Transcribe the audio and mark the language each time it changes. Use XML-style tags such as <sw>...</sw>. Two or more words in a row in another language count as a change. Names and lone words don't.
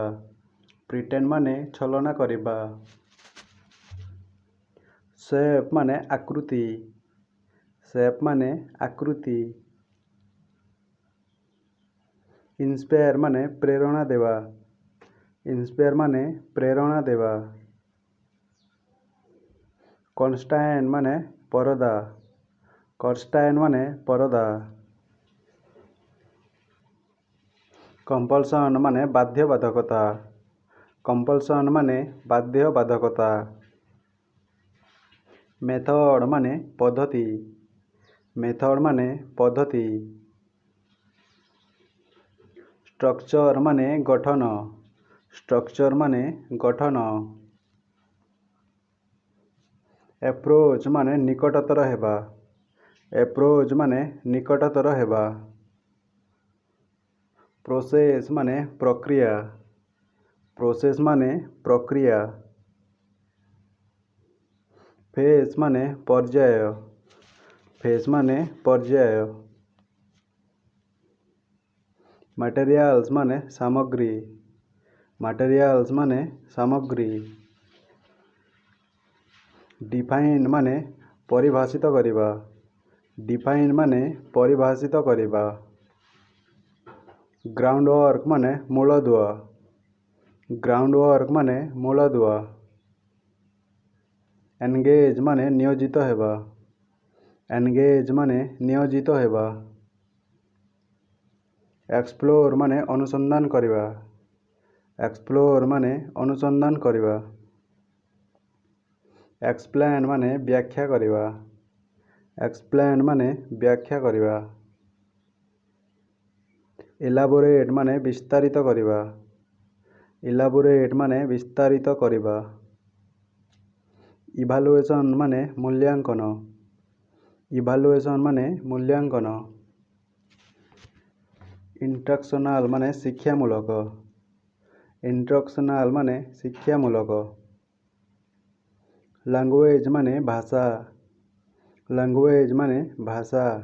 <or>ପ୍ରିଟେଣ୍ଡ ମାନେ ଛଳନା କରିବା। ଶେପ ମାନେ ଆକୃତି। ଶେପ ମାନେ ଆକୃତି। ଇନ୍ସପାୟର ମାନେ ପ୍ରେରଣା ଦେବା। ଇନ୍ସପାୟର ମାନେ ପ୍ରେରଣା ଦେବା। କନଷ୍ଟାଣ୍ଟ ମାନେ ପରଦା। କନଷ୍ଟାଣ୍ଟ ମାନେ ପରଦା। କମ୍ପଲସନ ମାନେ ବାଧ୍ୟ ବାଧକତା। କମ୍ପଲସନ ମାନେ ବାଧ୍ୟ ବାଧକତା। ମେଥଡ ମାନେ ପଦ୍ଧତି। ମେଥଡ ମାନେ ପଦ୍ଧତି। ଷ୍ଟ୍ରକଚର ମାନେ ଗଠନ। ଷ୍ଟ୍ରକଚର ମାନେ ଗଠନ। ଏପ୍ରୋଚ ମାନେ ନିକଟତର ହେବା। ଏପ୍ରୋଚ ମାନେ ନିକଟତର ହେବା। ପ୍ରୋସେସ ମାନେ ପ୍ରକ୍ରିୟା। ପ୍ରୋସେସ ମାନେ ପ୍ରକ୍ରିୟା। ଫେଜ ମାନେ ପର୍ଯ୍ୟାୟ। ଫେଜ ମାନେ ପର୍ଯ୍ୟାୟ। ମଟେରିଆଲ୍ସ ମାନେ ସାମଗ୍ରୀ। ମଟେରିଆଲ୍ସ ମାନେ ସାମଗ୍ରୀ। ଡିଫାଇନ ମାନେ ପରିଭାଷିତ କରିବା। ଡିଫାଇନ ମାନେ ପରିଭାଷିତ କରିବା। ଗ୍ରାଉଣ୍ଡୱର୍କ ମାନେ ମୂଳଦୁଆ। ଗ୍ରାଉଣ୍ଡୱର୍କ ମାନେ ମୂଳଦୁଆ। ଏନଗେଜ ମାନେ ନିୟୋଜିତ ହେବା। ଏନଗେଜ ମାନେ ନିୟୋଜିତ ହେବା। ଏକ୍ସପ୍ଲୋର ମାନେ ଅନୁସନ୍ଧାନ କରିବା। ଏକ୍ସପ୍ଲୋର ମାନେ ଅନୁସନ୍ଧାନ କରିବା। ଏକ୍ସପ୍ଲେନ ମାନେ ବ୍ୟାଖ୍ୟା କରିବା। ଏକ୍ସପ୍ଲେନ ମାନେ ବ୍ୟାଖ୍ୟା କରିବା। ଇଲାବୋରେଟ ମାନେ ବିସ୍ତାରିତ କରିବା। ଇଲାବୋରେଟ ମାନେ ବିସ୍ତାରିତ କରିବା। ଇଭାଲୁଏସନ ମାନେ ମୂଲ୍ୟାଙ୍କନ। ଇଭାଲୁଏସନ ମାନେ ମୂଲ୍ୟାଙ୍କନ। ଇନଷ୍ଟ୍ରକସନାଲ ମାନେ ଶିକ୍ଷାମୂଳକ। ଇନଷ୍ଟ୍ରକସନାଲ ମାନେ ଶିକ୍ଷାମୂଳକ। ଲାଙ୍ଗୁଏଜ ମାନେ ଭାଷା। ଲାଙ୍ଗୁଏଜ ମାନେ ଭାଷା।</or>